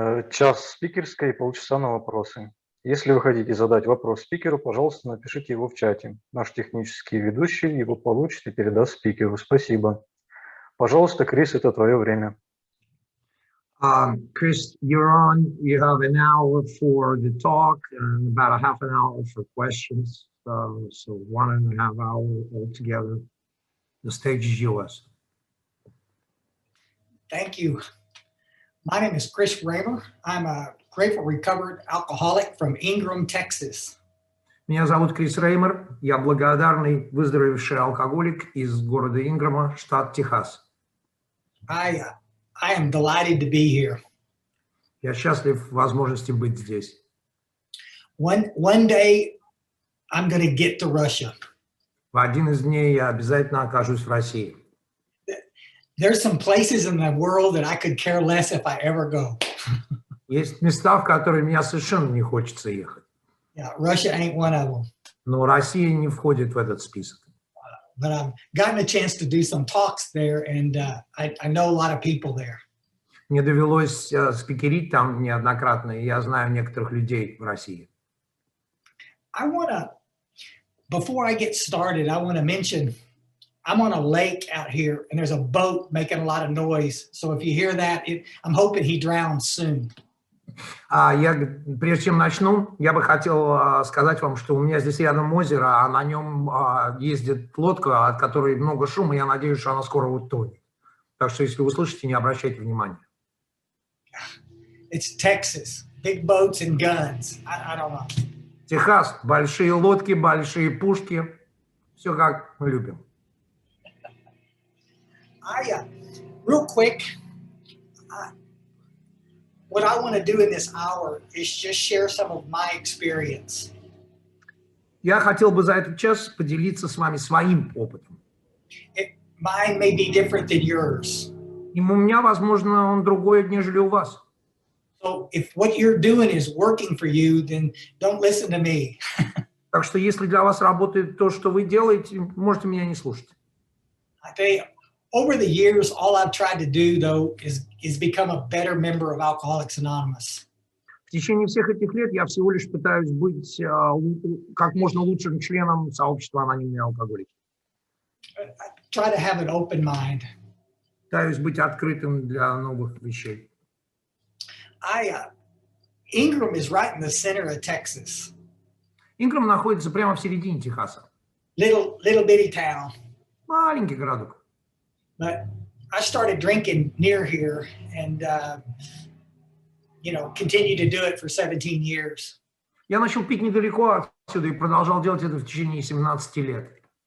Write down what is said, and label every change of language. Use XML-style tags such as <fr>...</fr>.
<ru>Час спикерской и полчаса на вопросы. Если вы хотите задать вопрос спикеру, пожалуйста, напишите его в чате. Наш технический ведущий его получит и передаст спикеру. Спасибо. Пожалуйста, Крис, это твое время.</ru> <en>Chris, you're on. You have an hour for the talk and about a half an hour for questions. So 1.5 hours altogether. The stage is yours. Thank you. My name is Chris Raymer. I'm a grateful recovered alcoholic from Ingram, Texas.</en> <ru>Меня зовут Крис Реймер. Я благодарный выздоровевший алкоголик из города Инграма, штат Техас.</ru> <en>I am delighted to be here.</en> <ru>Я счастлив возможности быть здесь.</ru> <en>One day I'm going to get to Russia.</en> <ru>В один из дней я обязательно окажусь в России.</ru> <en>There's some places in the world that I could care less if I ever go.</en> <ru>Есть места, в которые мне совершенно не хочется ехать.</ru> <en>Yeah, Russia ain't one of them.</en> <ru>Но Россия не входит в этот список.</ru> <en>But I've gotten a chance to do some talks there, and I know a lot of people there.</en> <ru>Мне довелось спикерить там неоднократно, и я знаю некоторых людей в России.</ru> <en>Before I get started, I want to mention I'm on a lake out here, and there's a boat making a lot of noise. So if you hear that, I'm hoping he drowns soon.</en> <ru>Прежде чем начну, я бы хотел сказать вам, что у меня здесь рядом озеро, а на нем ездит лодка, от которой много шума, я надеюсь, что она скоро утонет. Так что, если вы слышите, не обращайте внимания.</ru> <en>It's Texas, big boats and guns. I don't know.</en> <ru>Техас, большие лодки, большие пушки, все как мы любим.</ru> <en>Real quick, what I want to do in this hour is just share some of my experience.</en> <ru>Я хотел бы за этот час поделиться с вами своим опытом.</ru> <en>Mine may be different than yours.</en> <ru>И у меня, возможно, он другой, нежели у вас.</ru> <en>So if what you're doing is working for you, then don't listen to me.</en> <ru>Так что если для вас работает то, что вы делаете, можете меня не слушать.</ru> <en>I tell you, over the years, all I've tried to do, though, is become a better member of Alcoholics Anonymous.</en> <ru>В течение всех этих лет я всего лишь пытаюсь быть как можно лучшим членом сообщества анонимные алкоголики.</ru> <en>I try to have an open mind.</en> <ru>Пытаюсь быть открытым для новых вещей.</ru> <en>Ingram is right in the center of Texas.</en> <ru>Инграм находится прямо в середине Техаса.</ru> <en>Little bitty town.</en> <ru>Маленький городок.</ru> <en>But I started drinking near here and, continued to do it for 17 years.</en> <ru>Я начал пить недалеко отсюда и продолжал делать это в течение 17 лет.</ru>